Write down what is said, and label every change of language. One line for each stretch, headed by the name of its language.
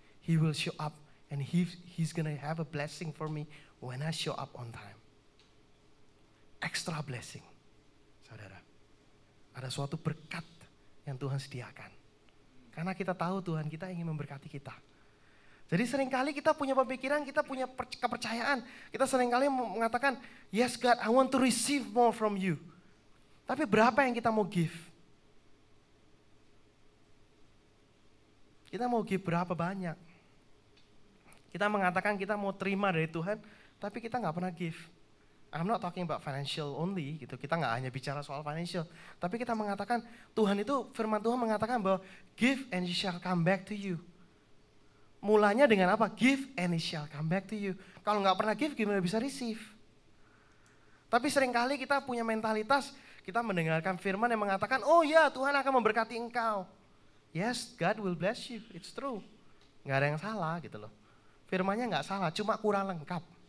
English: He will show up and he's gonna have a blessing for me when I show up on time. Extra blessing, saudara.
Indonesian: Ada suatu berkat yang Tuhan sediakan. Karena kita tahu Tuhan kita ingin memberkati kita. Jadi seringkali kita punya pemikiran, kita punya kepercayaan. Kita seringkali mengatakan,
English: yes God, I want to receive more from you.
Indonesian: Tapi berapa yang kita mau give? Kita mau give berapa banyak? Kita mengatakan kita mau terima dari Tuhan, tapi kita nggak pernah give.
English: I'm not talking about financial only,
Indonesian: gitu. Kita nggak hanya bicara soal financial, tapi kita mengatakan Tuhan itu, firman Tuhan mengatakan bahwa
English: give and it shall come back to you.
Indonesian: Mulanya dengan apa?
English: Give and it shall come back to you.
Indonesian: Kalau nggak pernah give, gimana bisa receive? Tapi seringkali kita punya mentalitas, kita mendengarkan firman yang mengatakan, oh ya Tuhan akan memberkati engkau.
English: Yes, God will bless you, it's true.
Indonesian: Nggak ada yang salah gitu loh. Firmannya nggak salah, cuma kurang lengkap.